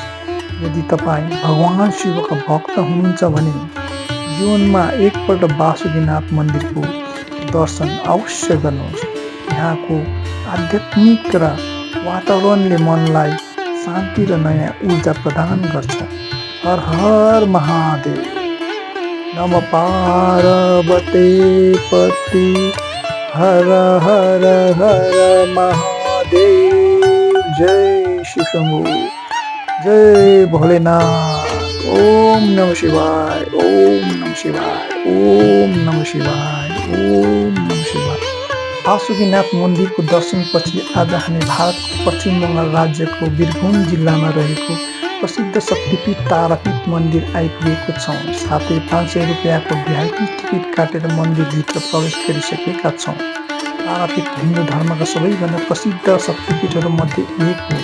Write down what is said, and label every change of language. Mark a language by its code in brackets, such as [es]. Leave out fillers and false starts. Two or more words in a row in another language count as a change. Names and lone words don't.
[ne] यदि तपाईँ भगवान शिवका भक्त हुनुहुन्छ भने जीवनमा एकपल्ट वासुकीनाथ मन्दिरको दर्शन अवश्य गर्नुहोस्। यहाँको आध्यात्मिक र वातावरणले मनलाई शान्ति र नयाँ ऊर्जा प्रदान गर्छ। [sa] हर हर महादेव। नमः पार्वती पति हर हर हर महादेव। जय शिव शंभु, जय भोलेनाथ। ओम नमः शिवाय, ओम नमः शिवाय, ओम नमः शिवाय, ओम नमः शिवाय। [ne] वासुकीनाथ मन्दिरको दर्शनपछि आज हामी भारतको पश्चिम बङ्गाल राज्यको वीरभूम जिल्लामा रहेको प्रसिद्ध शक्तिपीठ तारापीठ मन्दिर आइपुगेको छौँ। साथै 500 रुपियाँको भिआइपी टिकट काटेर मन्दिरभित्र प्रवेश गरिसकेका छौँ। तारापीठ हिन्दू धर्मका सबैभन्दा प्रसिद्ध शक्तिपीठहरूमध्ये एक हो।